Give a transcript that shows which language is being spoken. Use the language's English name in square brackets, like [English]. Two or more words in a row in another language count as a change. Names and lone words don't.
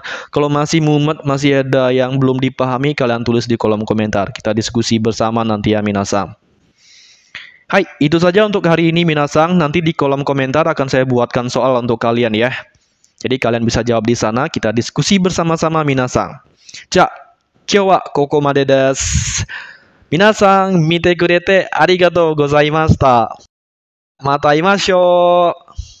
[Indonesian] Kalau masih mumet, masih ada yang belum dipahami, kalian tulis di kolom komentar. Kita diskusi bersama nanti ya minasang. Hai, itu saja untuk hari ini minasang. Nanti di kolom komentar akan saya buatkan soal untuk kalian ya. Jadi kalian bisa jawab di sana, kita diskusi bersama-sama minasang. [Japanese] じゃ、今日はここまでです. 皆さん、見てくれてありがとうございました. また会いましょう.